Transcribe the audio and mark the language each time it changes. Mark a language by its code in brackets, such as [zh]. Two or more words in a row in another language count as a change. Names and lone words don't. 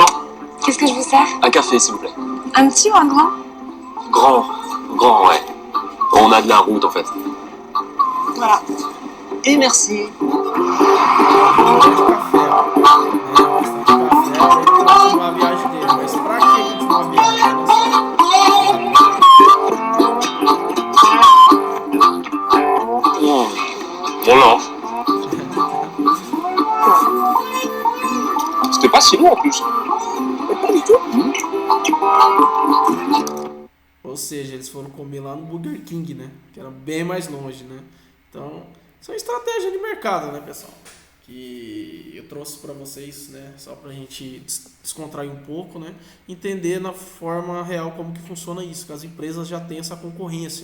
[fr] Qu'est-ce que je vous sers? Un café, s'il vous plaît. Un petit ou un grand? Grand, ouais. On a de la route, en fait. Voilà. Et merci. [pt] Uma viagem dele, mas pra que última viagem? [fr] Voilà. C'était pas si long en plus. Pas du tout. [pt] Ou seja, eles foram comer lá no Burger King, Que era bem mais longe, Então, isso é uma estratégia de mercado, pessoal? Que eu trouxe para vocês, Só pra gente descontrair um pouco, Entender na forma real como que funciona isso, que as empresas já têm essa concorrência.